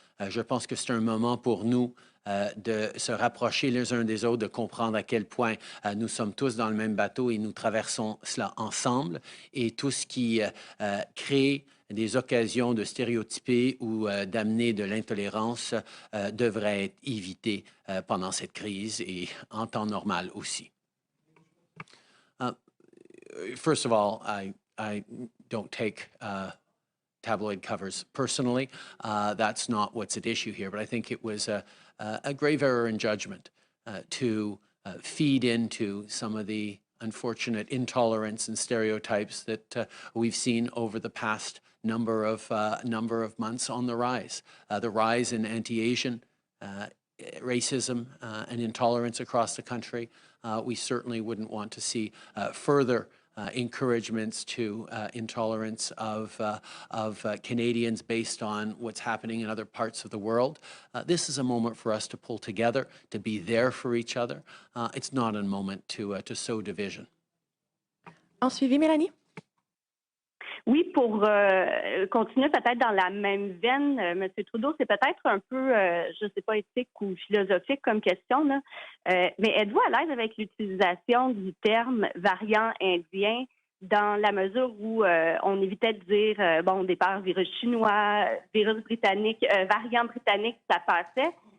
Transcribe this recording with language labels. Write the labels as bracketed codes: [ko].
[fr] Je pense que c'est un moment pour nous de se rapprocher les uns des autres, de comprendre à quel point nous sommes tous dans le même bateau et nous traversons cela ensemble. Et tout ce qui crée des occasions de stéréotyper ou d'amener de l'intolérance devrait être évité pendant cette crise et en temps normal aussi. [en] First of all, I don't take tabloid covers personally. That's not what's at issue here, but I think it was a grave error in judgment to feed into some of the unfortunate intolerance and stereotypes that we've seen over the past number of months on the rise. The rise in anti-Asian racism and intolerance across the country. We certainly wouldn't want to see further encouragements to intolerance of Canadians based on what's happening in other parts of the world. This is a moment for us to pull together, to be there for each other. It's not a moment to sow division. [fr] En suivi, Mélanie? Oui, pour continuer peut-être dans la même veine, M. Trudeau, c'est peut-être un peu, je ne sais pas, éthique ou philosophique comme question, là. Mais êtes-vous à l'aise avec l'utilisation du terme variant indien dans la mesure où on évitait de dire, bon, au départ, virus chinois, virus britannique, variant britannique, ça passait.